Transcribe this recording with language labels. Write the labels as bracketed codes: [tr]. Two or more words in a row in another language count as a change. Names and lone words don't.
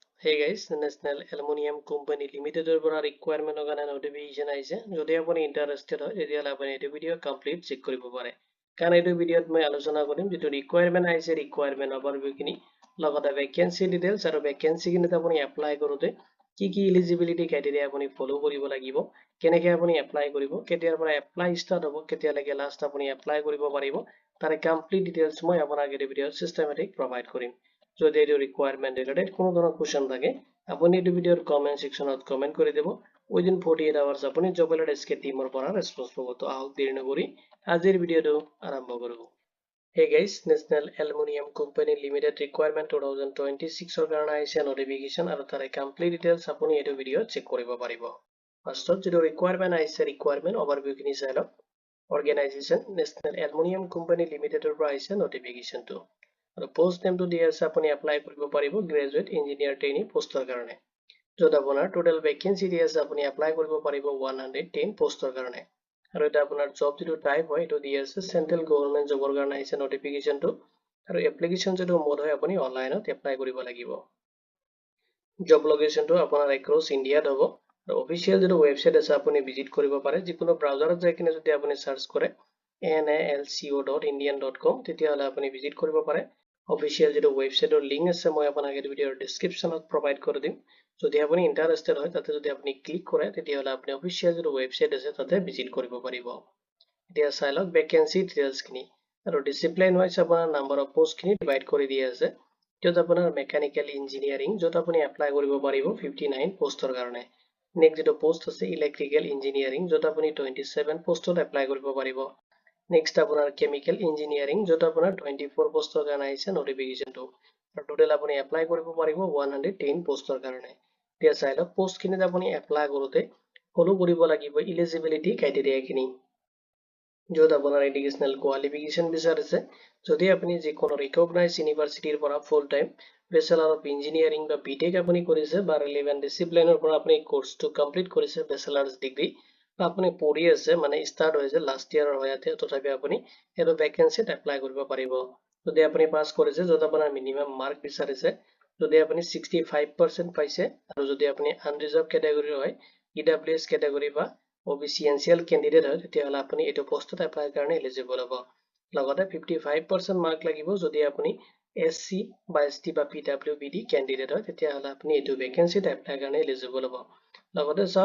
[en] Hey guys, [as] National Aluminium Company Limited পৰা requirement কাৰণে notification আহিছে যদি আপুনি interested হয় তেতিয়াহলে আপুনি এই ভিডিও complete চেক কৰিব পাৰে কাৰণ এই ভিডিওত মই আলোচনা কৰিম যেটো requirement আহিছে [en] requirement overview [as] খিনি লগতে [en] vacancy details [as] আৰু vacancy খিনিত আপুনি apply কৰোতে কি [en] eligibility criteria [as] আপুনি follow কৰিব লাগিব কেনেকৈ আপুনি apply কৰিব কেতিয়াৰ পৰা [en] apply start [as] হ'ব কেতিয়ালৈকে last আপুনি apply কৰিব পাৰিব তাৰ [en] complete details [as] মই আপোনাক এই ভিডিওত [en] systematic provide [as] কৰিম যদি এই [en] requirement related [as] কোনো ধৰণৰ question থাকে আপুনি এই ভিডিওৰ [en] comment section [as] ত comment কৰি দেব [en] within 48 hours [as] আপুনি [en] job alert [as] SK teamৰ পৰা response পাব তো আহক দেৰি নকৰি আজিৰ ভিডিওটো আৰম্ভ কৰো [en] Hey guys, [as] National Aluminium Company Limited requirement 2026 ৰ কাৰণে আহিছে notification আৰু তাৰ [en] complete details [as] আপুনি এই ভিডিওত চেক কৰিব পাৰিব ফাৰ্ষ্টত যেটো requirement আহিছে [en] requirement overview [as] খিনি চাই লওক organization National Aluminium Company Limited ৰ পৰা আহিছে notification টো আৰু [en] post name to [as] দিয়া আছে আপুনি apply কৰিব পাৰিব [en] graduate engineer trainee [as] পোষ্টৰ কাৰণে যত আপোনাৰ [en] total vacancy [as] দিয়া আছে আপুনি apply কৰিব পাৰিব 110 পোষ্টৰ কাৰণে আৰু এটা আপোনাৰ job যেটো type হয় এটো দিয়া আছে [en] central government job [as] ৰ কাৰণে আহিছে notification টো আৰু application যেটো mode হয় আপুনি অনলাইনত apply কৰিব লাগিব [en] job location [as] টো আপোনাৰ [en] across India [as] হ'ব আৰু official যেটো website আছে আপুনি visit কৰিব পাৰে যিকোনো browserত যাই কিনে যদি আপুনি search কৰে nalco.indian.com তেতিয়াহলে আপুনি visit কৰিব পাৰে official যেটো websiteৰ link আছে মই আপোনাক এই ভিডিওৰ descriptionত provide কৰি দিম যদি আপুনি interested হয় তাতে যদি আপুনি click কৰে তেতিয়াহলে আপুনি official যেটো website আছে তাতে visit কৰিব পাৰিব এতিয়া চাই লওক [en] vacancy details [as] খিনি আৰু [en] discipline wise [as] আপোনাৰ [en] number of post [as] খিনি divide কৰি দিয়া আছে যত আপোনাৰ [en] mechanical engineering [as] যত আপুনি apply কৰিব পাৰিব 59 পোষ্টৰ কাৰণে next যেটো post আছে [en] electrical engineering [as] যত আপুনি 27 পোষ্টত apply কৰিব পাৰিব next আপোনাৰ [en] chemical engineering [as] যত আপোনাৰ 24 পোষ্টৰ কাৰণে আহিছে notification টো আৰু total আপুনি apply কৰিব পাৰিব 110 পোষ্টৰ কাৰণে এতিয়া চাই লওক পোষ্ট খিনিত আপুনি apply কৰোতে ফলো কৰিব লাগিব [en] eligibility criteria [as] খিনি যত আপোনাৰ [en] educational qualification [as] বিচাৰিছে যদি আপুনি যিকোনো [en] recognized university [as] ৰ পৰা [en] full time bachelor of engineering [as] বা BTech আপুনি কৰিছে বা [en] relevant discipline [as] ৰ পৰা আপুনি course টো complete কৰিছে [en] bachelor's degree [as] আপুনি পঢ়ি আছে মানে start হৈছে [en] last year [as] হৈ আছে তথাপি আপুনি এটো vacancyত apply কৰিব পাৰিব যদি আপুনি পাস কৰিছে যত আপোনাৰ [en] minimum mark [as] বিচাৰিছে যদি আপুনি 65% পাইছে আৰু যদি আপুনি [en] unreserved category [as] হয় [en] EWS category [as] বা [en] OBC NCL candidate [as] হয় তেতিয়াহলে আপুনি এটো পোষ্টত apply কাৰণে eligible হ'ব লগতে 55% mark লাগিব যদি আপুনি SC বা ST বা [en] PWBD candidate [as] হয় তেতিয়াহলে আপুনি এটো vacancyত apply কাৰণে eligible হ'ব লগতে চাওক